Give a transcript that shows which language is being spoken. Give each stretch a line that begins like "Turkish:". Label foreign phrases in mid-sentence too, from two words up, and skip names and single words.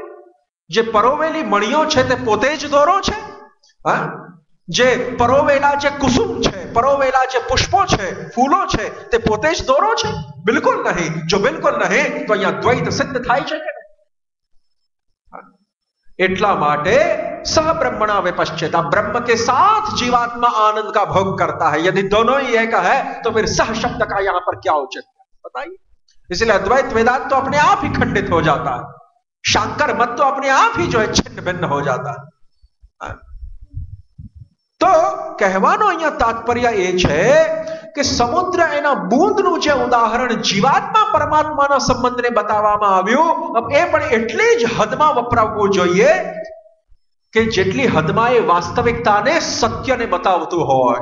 Gujarati: જે પરોવેલી મણીઓ છે તે પોતે જ દોરો છે. જે પરોવેલા જે કુસુમ છે, પરોવેલા જે પુષ્પો છે, ફૂલો છે, તે પોતે જ દોરો છે? બિલકુલ નહીં. જો બિલકુલ નહીં તો અહીંયા દ્વૈત સિદ્ધ થાય છે કે નહીં? એટલા માટે
Sanskrit: सह ब्रह्मणा विपश्चित,
Hindi: ब्रह्म के साथ जीवात्मा आनंद का भोग करता है. यदि दोनों ही एक है तो फिर सह शब्द का यहां पर क्या उचित है बताइए? इसलिए अद्वैत वेदांत तो अपने आप ही खंडित हो जाता है. शांकर मत तो अपने आप ही जो है छिन्न भिन्न हो जाता है.
Gujarati: तो કહેવાનો અહીંયા તાત્પર્ય એ છે કે સમુદ્ર એના બૂંદનું જે ઉદાહરણ જીવાત્મા પરમાત્માના સંબંધને બતાવવામાં આવ્યું, એ પણ એટલી જ હદમાં વપરાવવું જોઈએ કે જેટલી હદમાં એ વાસ્તવિકતાને, સત્યને બતાવતું હોય.